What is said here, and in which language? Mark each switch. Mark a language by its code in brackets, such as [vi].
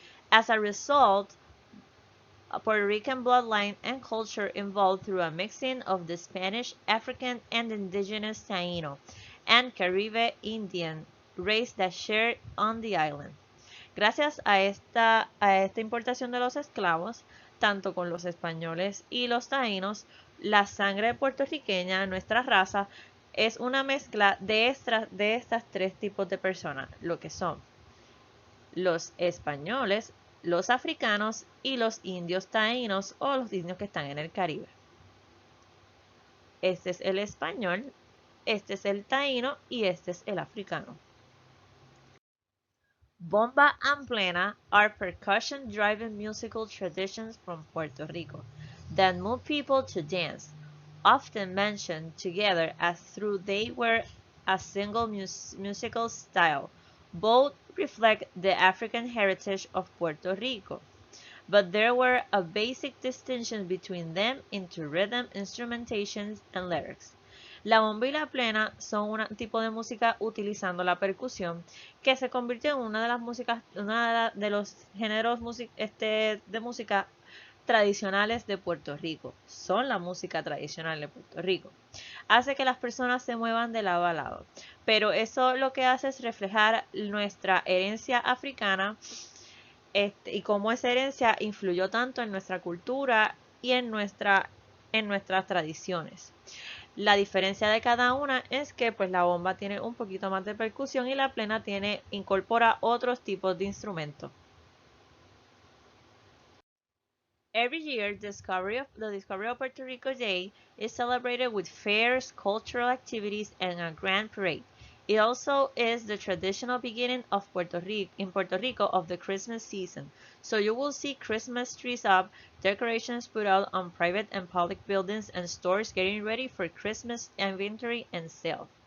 [en] As a result, a Puerto Rican bloodline and culture evolved through a mixing of the Spanish, African, and indigenous Taíno and Caribe Indian race that shared on the island. [es] Gracias a esta importación de los esclavos, tanto con los españoles y los taínos, la sangre puertorriqueña, nuestra raza, es una mezcla de estas tres tipos de personas, lo que son los españoles, los africanos y los indios taínos o los indios que están en el Caribe. Este es el español, este es el taíno y este es el africano. Bomba and plena are percussion-driven musical traditions from Puerto Rico that move people to dance, often mentioned together as though they were a single musical style. Both reflect the African heritage of Puerto Rico, but there were a basic distinction between them into rhythm, instrumentation, and lyrics. La bomba y la plena son un tipo de música utilizando la percusión que se convirtió en una de las músicas, una de los géneros de música tradicionales de Puerto Rico. Son la música tradicional de Puerto Rico. Hace que las personas se muevan de lado a lado. Pero eso lo que hace es reflejar nuestra herencia africana y cómo esa herencia influyó tanto en nuestra cultura y en nuestras tradiciones. La diferencia de cada una es que pues la bomba tiene un poquito más de percusión y la plena incorpora otros tipos de instrumentos. [en] Every year, the Discovery of Puerto Rico Day is celebrated with fairs, cultural activities, and a grand parade. It also is the traditional beginning of in Puerto Rico of the Christmas season. So you will see Christmas trees up, decorations put out on private and public buildings, and stores getting ready for Christmas inventory and sale.